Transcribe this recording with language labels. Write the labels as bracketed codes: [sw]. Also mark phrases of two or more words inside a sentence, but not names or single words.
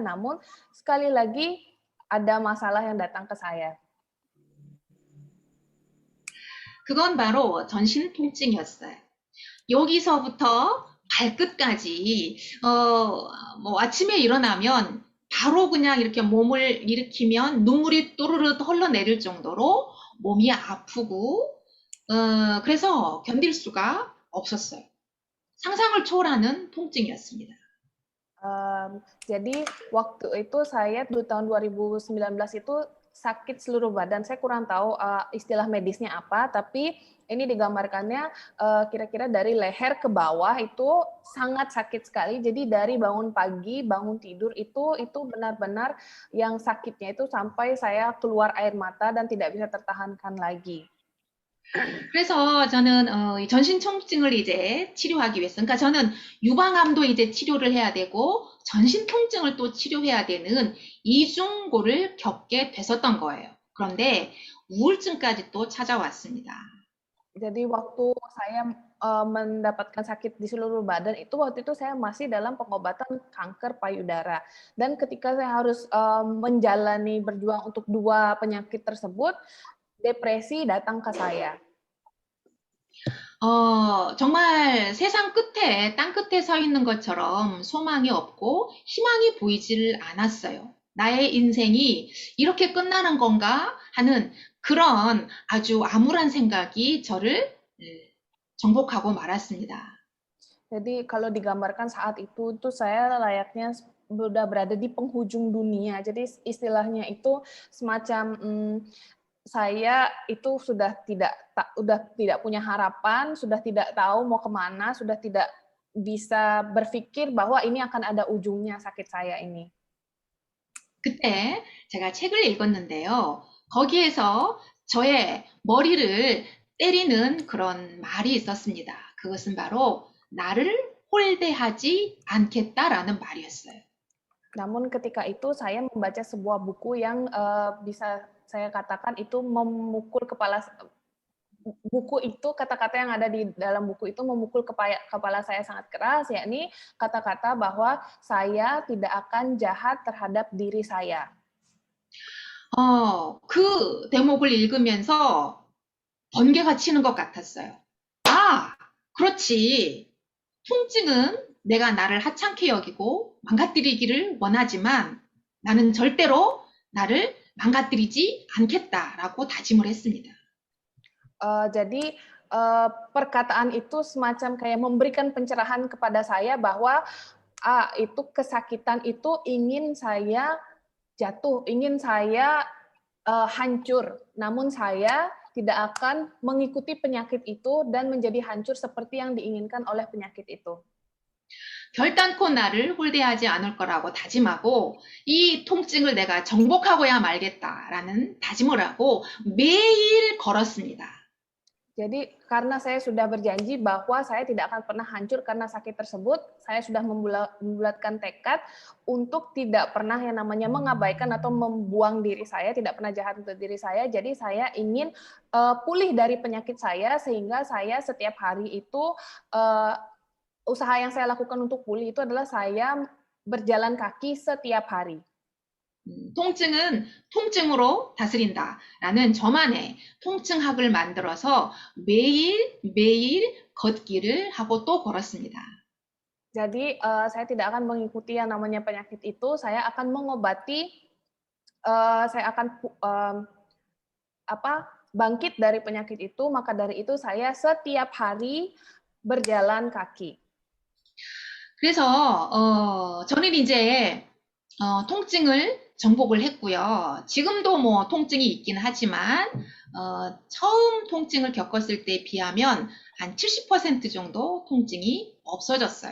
[id] Namun sekali lagi ada masalah yang datang ke saya. [ko] 그건 바로 전신 통증이었어요. 여기서부터 발끝까지, 뭐 아침에 일어나면 바로 그냥 이렇게 몸을 일으키면 눈물이 또르르 흘러내릴 정도로 몸이 아프고, 그래서 견딜 수가 없었어요. 상상을 초월하는 통증이었습니다. [id] Jadi waktu itu saya di tahun 2019 itu sakit seluruh badan. Saya kurang tahu istilah medisnya apa, tapi ini digambarkannya kira-kira dari leher ke bawah itu sangat sakit sekali. Jadi dari bangun pagi, bangun tidur itu benar-benar yang sakitnya itu sampai saya keluar air mata dan tidak bisa tertahankan lagi. [ko] 그래서 저는 이 전신 통증을 이제 치료하기 위해서, 그러니까 저는 유방암도 이제 치료를 해야 되고 전신 통증을 또 치료해야 되는 이중고를 겪게 됐었던 거예요. 그런데 우울증까지 또 찾아왔습니다. [id] Jadi waktu saya mendapatkan sakit di seluruh badan itu waktu itu saya masih dalam pengobatan kanker payudara. Dan ketika saya harus menjalani berjuang untuk dua penyakit tersebut, depresi datang ke saya. [ko] 정말 세상 끝에, 땅 끝에 서 있는 것처럼 소망이 없고 희망이 보이질 않았어요. 나의 인생이 이렇게 끝나는 건가 하는 그런 아주 암울한 생각이 저를 정복하고 말았습니다. [id] Jadi kalau digambarkan saat itu saya layaknya sudah berada di penghujung dunia. Jadi istilahnya itu semacam saya itu sudah tidak punya harapan, sudah tidak tahu mau kemana, sudah tidak bisa berpikir bahwa ini akan ada ujungnya sakit saya ini. [ko] 그때 제가 책을 읽었는데요. 거기에서 저의 머리를 때리는 그런 말이 있었습니다. 그것은 바로 나를 홀대하지 않겠다라는 말이었어요. [id] Namun ketika itu saya membaca sebuah buku yang bisa saya katakan itu memukul kepala, buku itu kata-kata yang ada di dalam buku itu memukul kepala saya sangat keras, yakni kata-kata bahwa saya tidak akan jahat terhadap diri saya. [ko] 그 대목을 읽으면서 번개가 치는 것 같았어요. 아, 그렇지. 통증은 내가 나를 하찮게 여기고 망가뜨리기를 원하지만 나는 절대로 나를 망가뜨리지 않겠다라고 다짐을 했습니다. [id] Jadi perkataan itu semacam kayak memberikan pencerahan kepada saya bahwa itu kesakitan itu ingin saya jatuh, ingin saya hancur. Namun saya tidak akan mengikuti penyakit itu dan menjadi hancur seperti yang diinginkan oleh penyakit itu. [ko] 결단코 나를 홀대하지 않을 거라고 다짐하고 이 통증을 내가 정복하고야 말겠다라는 다짐을 하고 매일 걸었습니다. [id] Jadi karena saya sudah berjanji bahwa saya tidak akan pernah hancur karena sakit tersebut, saya sudah membulatkan tekad untuk tidak pernah yang namanya mengabaikan atau membuang diri saya, tidak pernah jahat untuk diri saya. Jadi saya ingin pulih dari penyakit saya sehingga saya setiap hari itu usaha yang saya lakukan untuk pulih itu adalah saya berjalan kaki setiap hari. [ko] 통증은 통증으로 다스린다라는 저만의 통증학을 만들어서 매일 걷기를 하고 또 걸었습니다. [id] Jadi saya tidak akan mengikuti yang namanya penyakit itu, saya akan mengobati, saya akan bangkit dari penyakit itu, maka dari itu saya setiap hari berjalan kaki. [ko] 그래서 저는 이제 통증을 정복을 했고요. 지금도 뭐 통증이 있긴 하지만 처음 통증을 겪었을 때에 비하면 한 70% 정도 통증이 없어졌어요.